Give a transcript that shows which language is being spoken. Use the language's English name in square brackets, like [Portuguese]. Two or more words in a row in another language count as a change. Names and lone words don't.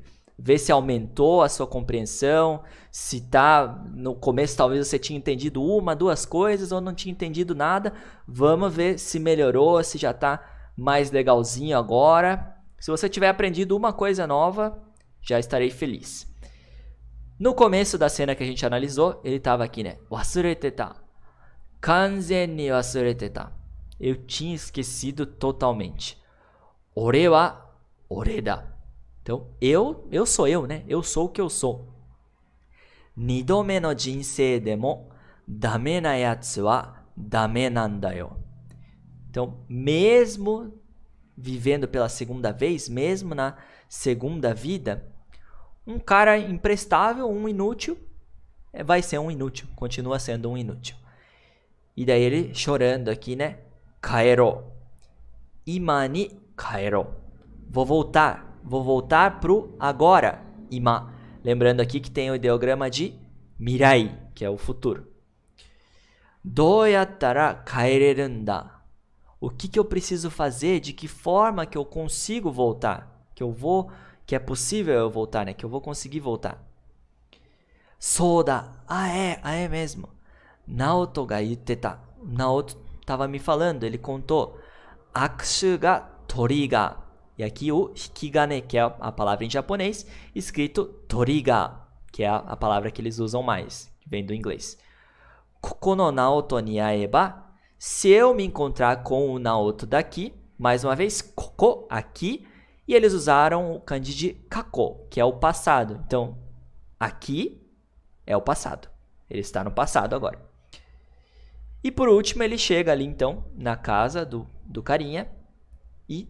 [Portuguese] Vê se aumentou a sua compreensão, se tá no começo talvez você tinha entendido uma, duas coisas ou não tinha entendido nada. Vamos ver se melhorou, se já está mais legalzinho agora. Se você tiver aprendido uma coisa nova, já estarei feliz. No começo da cena que a gente analisou, ele estava aqui, né? [Japanese] 忘れてた。完全に忘れてた. [Portuguese] Eu tinha esquecido totalmente. [Japanese] 俺は俺だ. [Portuguese] Então, eu sou eu, né? Eu sou o que eu sou. [Japanese] 二度目の人生でもダメなやつはダメなんだよ. [Portuguese] Então, mesmo vivendo pela segunda vez, mesmo na segunda vida, um cara imprestável, um inútil, vai ser um inútil, continua sendo um inútil. E daí ele chorando aqui, né? [Japanese] 帰ろ。今に帰ろ. [Portuguese] Vou voltar pro agora. Ima. Lembrando aqui que tem o ideograma de mirai, que é o futuro. [Japanese] どうやったら帰れるんだ? [Portuguese] O que eu preciso fazer? De que forma que eu consigo voltar? Que é possível eu voltar, né? Que eu vou conseguir voltar. Soda. É mesmo. [Japanese] ナオトが言ってた. [Portuguese] Naoto estava me falando, ele contou. [Japanese] 握手がトリガー. [Portuguese] E aqui o hikigane, que é a palavra em japonês, escrito toriga, que é a palavra que eles usam mais, que vem do inglês. [Japanese] ここのナオトに会えば. [Portuguese] Se eu me encontrar com o Naoto daqui, mais uma vez, koko, aqui, e eles usaram o kanji de kako, que é o passado. Então, aqui é o passado. Ele está no passado agora. E por último, ele chega ali, então, na casa do carinha e...